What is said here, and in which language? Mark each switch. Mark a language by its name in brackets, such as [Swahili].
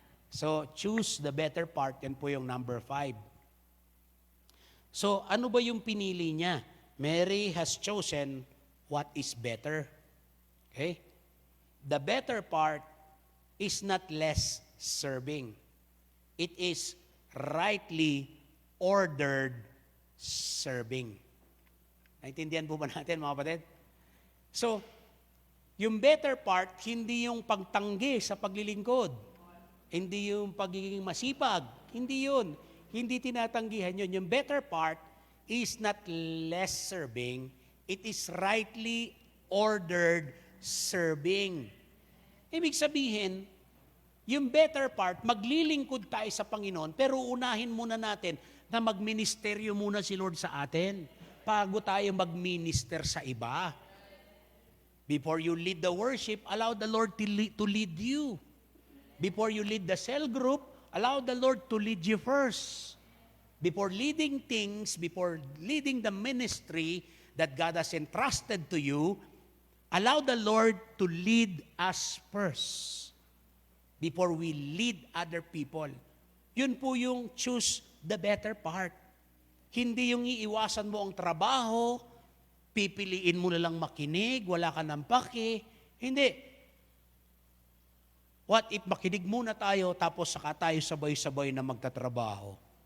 [English] So choose the better part, [Filipino] yan po yung number 5. So ano ba yung pinili niya? [English] Mary has chosen what is better. Okay? The better part is not less serving. It is rightly ordered serving. [Filipino] Naintindihan po ba natin, mga kapatid? So, yung better part, hindi yung pagtanggi sa paglilingkod. Hindi yung pagiging masipag. Hindi yun. Hindi tinatanggihan yun. [English] Yung better part is not less serving. It is rightly ordered serving. [Filipino] Ibig sabihin, yung better part, maglilingkod tayo sa Panginoon, pero unahin muna natin na magministeryo muna si Lord sa atin bago tayo magminister sa iba. [English] Before you lead the worship, allow the Lord to lead you. Before you lead the cell group, allow the Lord to lead you first. Before leading things, before leading the ministry that God has entrusted to you, allow the Lord to lead us first before we lead other people. [Filipino] Yun po yung [English] choose the better part. [Filipino] Hindi yung iiwasan mo ang trabaho, pipiliin mo na lang makinig, wala ka ng paki. Hindi. [English] What if [Filipino] makinig muna tayo tapos saka tayo sabay-sabay na magtatrabaho?